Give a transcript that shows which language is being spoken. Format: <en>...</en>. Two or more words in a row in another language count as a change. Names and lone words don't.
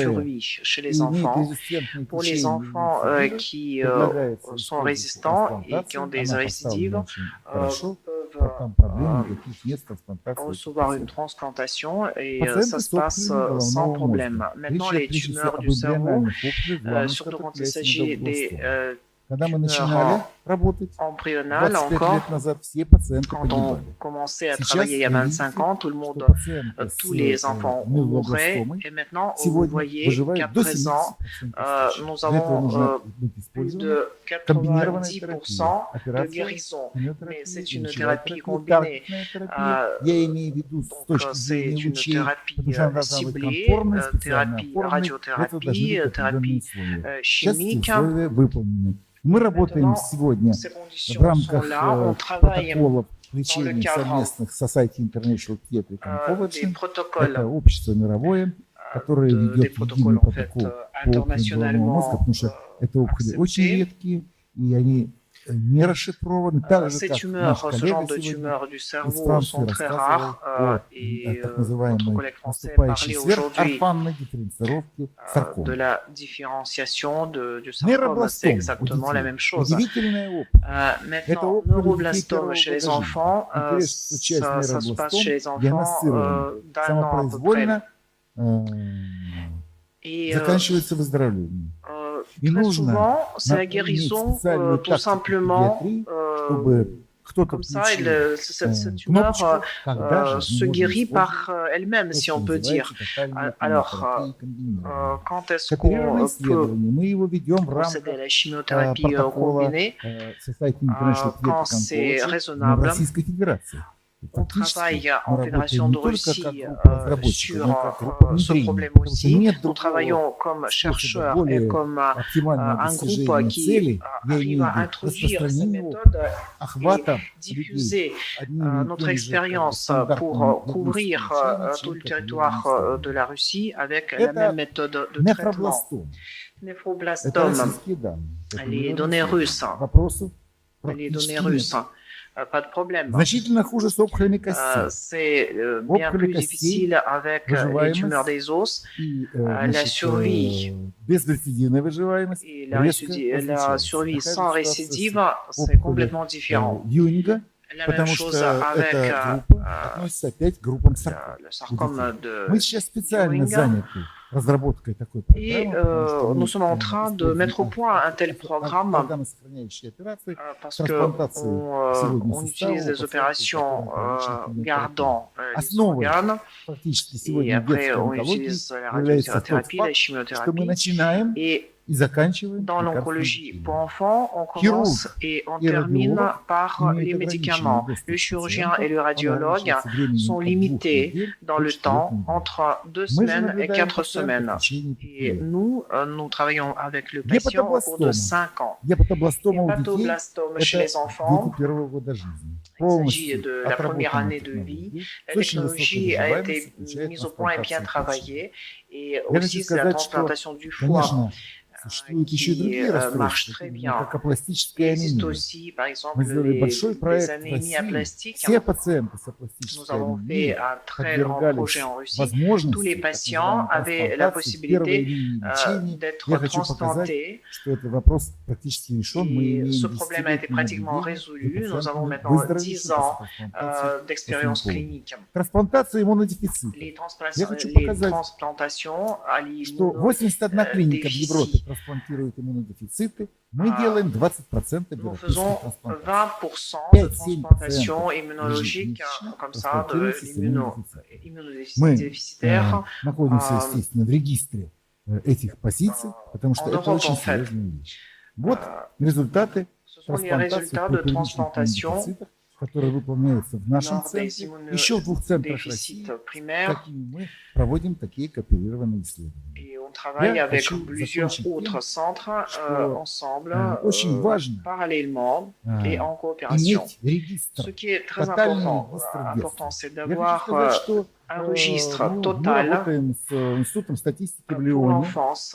<fr>survie chez les</fr> <ru>имеют</ru> <fr>enfants.</fr> <ru>резистентные</ru> <fr>Pour les</fr> <ru>течения</ru> <fr>enfants</fr> <ru>рецидивы,</ru> <fr>qui</fr> <ru>предлагается</ru> <fr>sont</fr> <ru>использовать</ru> <fr>résistants et qui</fr> <ru>трансплантацию.</ru> <fr>ont des</fr> <ru>Она</ru> <fr>récidives</fr> <ru>поставлена очень хорошо,</ru> <fr>peuvent</fr> <ru>там проблем никаких нет с трансплантацией этих</ru> <fr>recevoir une</fr> <ru>пациентов.</ru> <fr>transplantation et</fr> <ru>Пациенты</ru> <fr>ça</fr> <ru>с</ru> <fr>se passe</fr> <ru>опухолями</ru> <fr>sans</fr> <ru>головного</ru> <fr>problème.</fr> <ru>мозга.</ru> <fr>Maintenant,</fr> <ru>Речь</ru> <fr>les</fr> <ru>прежде всего</ru> <fr>tumeurs</fr> <ru>об</ru> <fr>du cerveau,</fr> <ru>эмбриональных опухолях главных</ru> <fr>surtout quand il</fr> <ru>статоклясин</ru> <fr>s'agit des</fr> <ru>медобластома. Когда мы начинали</ru> <fr>tumeurs</fr> <ru>работать</ru> <fr>embryonales</fr> <ru>25</ru> <fr>encore,</fr> <ru>лет назад, все пациенты</ru> <fr>quand on</fr> <ru>погибали.</ru> <fr>commençait à</fr> <ru>Сейчас</ru> <fr>travailler il y a</fr> <ru>вы</ru> <fr>25</fr> <ru>видите,</ru> <fr>ans, tout le</fr> <ru>что</ru> <fr>monde,</fr> <ru>пациенты</ru> <fr>tous</fr> <ru>с</ru> <fr>les enfants mouraient.</fr> <ru>миелобластомой</ru> <fr>Et maintenant, vous</fr> <ru>сегодня</ru> <fr>voyez qu'à</fr> <ru>выживают до 70%</ru> <fr>présent,</fr> <ru>случаев.</ru> <fr>nous</fr> <ru>Для этого нужно</ru> <fr>avons</fr> <ru>быть</ru> <fr>plus</fr> <ru>использована</ru> <fr>de</fr> <ru>комбинированная</ru> <fr>90%</fr> <ru>терапия,</ru> <fr>de</fr> <ru>операция,</ru> <fr>guérison. Mais</fr> <ru>химиотерапия,</ru> <fr>c'est une</fr> <ru>лучевая</ru> <fr>thérapie</fr> <ru>терапия,</ru> <fr>combinée.</fr> <ru>таргетная терапия. Я имею в виду с</ru> <fr>Donc,</fr> <ru>точки</ru> <fr>c'est</fr> <ru>зрения</ru> <fr>une</fr> <ru>лучей,</ru> <fr>thérapie</fr> <ru>потому что она должна быть</ru> <fr>ciblée,</fr> <ru>конформной, специально</ru> <fr>thérapie</fr> <ru>оформленной. Для этого должны быть</ru> <fr>radiothérapie,</fr> <ru>определенные</ru> <fr>thérapie</fr> <ru>условия. Сейчас эти</ru> <fr>chimique.</fr> <ru>условия выполнены. Мы работаем</ru> <fr>Maintenant,</fr> <ru>сегодня</ru> <fr>ces</fr> <ru>в</ru> <fr>conditions sont</fr> <ru>рамках</ru> <fr>là. On travaille</fr> <ru>протоколов</ru> <fr>dans le</fr> <ru>лечения</ru> <fr>cadre</fr> <ru>совместных Society International Pediatric</ru> <fr>des</fr> <ru>Oncology.</ru> <fr>protocoles,</fr> <ru>Это общество мировое, которое</ru> <fr>des</fr> <ru>ведет единый</ru> <fr>protocoles en fait</fr> <ru>протокол по опухоли головного мозга, потому что это опухоли очень</ru> <fr>acceptés.</fr> <ru>редкие, и они не расшифрованы, так же,</ru> <fr>Ces</fr> <ru>как</ru> <fr>tumeurs,</fr> <ru>наш</ru> <fr>ce</fr> <ru>коллега</ru> <fr>genre de</fr> <ru>сегодня</ru> <fr>tumeurs du</fr> <ru>из</ru> <fr>cerveau</fr> <ru>Франции</ru> <fr>sont très</fr> <ru>рассказывал</ru> <fr>rares</fr> <ru>о</ru> <fr>et</fr> <ru>так</ru> <fr>notre</fr> <ru>называемой</ru> <fr>collègue français</fr> <ru>наступающей</ru> <fr>parlait aujourd'hui</fr> <ru>сверхорфанной дифференцировке</ru> <fr>de</fr> <ru>саркомы.</ru> <fr>la différenciation du sarcome. C'est</fr> <ru>Нейробластом у</ru> <fr>exactement la</fr> <ru>детей.</ru> <fr>même chose.</fr> <ru>Удивительная опухоль. Это</ru> <fr>Maintenant,</fr> <ru>опухоль детей</ru> <fr>neuroblastome</fr> <ru>первого</ru> <fr>chez les</fr> <ru>года жизни.</ru> <fr>enfants,</fr> <ru>Интересно, что часть</ru> <fr>ça se passe</fr> <ru>нейробластом</ru> <fr>chez les enfants</fr> <ru>диагностирована</ru> <fr>d'un an à peu près.</fr> <ru>самопроизвольно,</ru> <fr>Et</fr> <ru>заканчивается выздоровлением. И</ru> <fr>très</fr> <ru>нужно</ru> <fr>souvent, c'est la</fr> <ru>иметь</ru> <fr>guérison</fr> <ru>специальную</ru> <fr>tout</fr> <ru>тактику</ru> <fr>simplement</fr> <ru>педиатрии, чтобы кто-то</ru> <fr>comme ça.</fr> <ru>включил</ru> <fr>Cette tumeur</fr> <ru>кнопочку, когда же мы</ru> <fr>se</fr> <ru>можем</ru> <fr>guérit</fr> <ru>использовать</ru> <fr>par elle-même,</fr> <ru>то,</ru> <fr>si</fr> <ru>что</ru> <fr>on peut dire.</fr> <ru>называется тотальная</ru> <fr>Alors,</fr> <ru>химиотерапия комбинированная.</ru> <fr>quand est-ce</fr> <ru>Кооперированное</ru> <fr>qu'on peut</fr> <ru>исследование, мы его ведем в</ru> <fr>procéder à</fr> <ru>рамках</ru> <fr>la chimiothérapie</fr> <ru>протокола</ru> <fr>combinée</fr> <ru>Society International</ru> <fr>quand</fr> <ru>Pediatric</ru> <fr>c'est</fr> <ru>Oncology в</ru> <fr>raisonnable?</fr> <ru>Российской Федерации.</ru> <fr>On travaille en</fr> <ru>мы</ru> <fr>Fédération</fr> <ru>работаем</ru> <fr>de</fr> <ru>не только</ru> <fr>Russie</fr> <ru>как группа разработчиков,</ru> <fr>sur</fr> <ru>но и как группа</ru> <fr>ce</fr> <ru>внедрения,</ru> <fr>problème</fr> <ru>потому что</ru> <fr>aussi.</fr> <ru>нет</ru> <fr>Nous</fr> <ru>другого</ru> <fr>travaillons comme</fr> <ru>способа</ru> <fr>chercheurs et</fr> <ru>более</ru> <fr>comme</fr> <ru>оптимального</ru> <fr>un groupe</fr> <ru>достижения</ru> <fr>qui</fr> <ru>цели, я</ru> <fr>arrive</fr> <ru>имею в</ru> <fr>à</fr> <ru>виду</ru> <fr>introduire ces</fr> <ru>распространения</ru> <fr>méthodes</fr> <ru>охвата людей</ru> <fr>diffuser</fr> <ru>одними и</ru> <fr>notre</fr> <ru>теми же</ru> <fr>expérience</fr> <ru>стандартными</ru> <fr>pour</fr> <ru>методами</ru> <fr>couvrir</fr> <ru>лечения,</ru> <fr>tout</fr> <ru>чем</ru> <fr>le</fr> <ru>кооперированные</ru> <fr>territoire</fr> <ru>исследования.</ru> <fr>de la Russie avec la</fr> <ru>Это</ru> <fr>même méthode de traitement.</fr> <ru>нефробластом. Это</ru> <fr>Néphroblastome,</fr> <ru>российские данные. Это</ru> <fr>les</fr> <ru>миллионы</ru> <fr>données</fr> <ru>исследований.</ru> <fr>russes.</fr> <ru>Вопросов</ru> <fr>Les données</fr> <ru>практически</ru> <fr>russes.</fr> <ru>нет.</ru> <fr>pas de problème.</fr> <ru>Значительно хуже с опухолями костей.</ru> <fr>C'est bien plus difficile avec les tumeurs des os.</fr> <ru>И,</ru> <fr>La survie</fr> <ru>безрецидивная выживаемость</ru> <fr>et</fr> <ru>резко</ru> <fr>la survie</fr> <ru>различается.</ru> <fr>sans</fr> <ru>Такая же</ru> <fr>récidive,</fr> <ru>ситуация с</ru> <fr>c'est complètement différent.</fr> <ru>Юнга,</ru> <fr>La même</fr> <ru>потому</ru> <fr>chose</fr> <ru>что</ru> <fr>avec</fr> <ru>эта группа относится опять к группам сарком.</ru> <fr>le sarcome de</fr> <ru>Мы сейчас специально</ru> <fr>Ewing.</fr> <ru>заняты разработкой такой</ru> <fr>Et</fr> <ru>программы, потому что</ru> <fr>nous</fr> <ru>мы,</ru> <fr>sommes en train de mettre au point un tel programme</fr> <ru>органосохраняющие операции,</ru> <fr>parce qu'on utilise des opérations gardant les organes</fr> <ru>практически</ru> <fr>et</fr> <ru>сегодня в</ru> <fr>après</fr> <ru>детской</ru> <fr>on</fr> <ru>онкологии</ru> <fr>utilise la</fr> <ru>является тот</ru> <fr>radiothérapie, la</fr> <ru>факт, что мы</ru> <fr>chimiothérapie</fr> <ru>начинаем</ru> <fr>et</fr> <ru>и заканчиваем</ru> <fr>dans</fr> <ru>лекарственным</ru> <fr>l'oncologie</fr> <ru>лечением.</ru> <fr>pour enfants, on commence et on termine par les médicaments. Le chirurgien et le radiologue sont limités dans le temps entre 2 semaines et 4 semaines. Et nous, nous travaillons avec le patient au cours de 5 ans.</fr> <ru>Гепатобластома у детей</ru> <fr>Hépatoblastome chez les</fr> <ru>это</ru> <fr>enfants,</fr> <ru>дети первого года жизни.</ru> <fr>il s'agit de la première année de vie. La technologie a été mise au point et bien travaillée. Et aussi, c'est la transplantation du foie.</fr> <ru>Конечно, существуют еще и другие</ru> <fr>marche</fr> <ru>расстройства,</ru> <fr>très</fr> <ru>такие</ru> <fr>bien.</fr> <ru>как</ru> <fr>Il</fr> <ru>апластическая</ru> <fr>existe</fr> <ru>анемия.</ru> <fr>aussi, par exemple,</fr> <ru>Мы сделали большой</ru> <fr>les</fr> <ru>проект в</ru> <fr>anémies</fr> <ru>России.</ru> <fr>aplastiques.</fr> <ru>Все пациенты с</ru> <fr>Nous</fr> <ru>апластической</ru> <fr>avons</fr> <ru>анемией</ru> <fr>fait un très grand projet en Russie. Tous les</fr> <ru>возможности</ru> <fr>patients avaient la possibilité d'être transplantés.</fr> <ru>что этот вопрос практически решен. Мы</ru> <fr>Et</fr> <ru>имеем</ru> <fr>ce problème a été pratiquement résolu. Nous avons maintenant 10 ans d'expérience clinique.</fr> <ru>Трансплантация иммунодефицита.</ru> <fr>Les</fr> <ru>хочу показать,</ru> <fr>transplantations à</fr> <ru>что 81 клиника в Европе трансплантирует иммунодефициты. Мы делаем 20%</ru> <fr>Nous faisons</fr> <ru>трансплантаций.</ru> <fr>20% de transplantation immunologique, comme ça, de l'immunodéficitaire.</fr> <ru>Мы находимся, естественно, в регистре этих позиций, потому что это очень серьезная вещь. Вот результаты трансплантации</ru> <fr>de transplantation,</fr> <ru>которые выполняются в нашем центре, еще в 2 центрах России, какими мы проводим такие кооперированные исследования.</ru> <fr>Et on travaille avec plusieurs autres centres ensemble, parallèlement et en coopération. Ce qui est très important, c'est d'avoir un registre total pour l'enfance.</fr>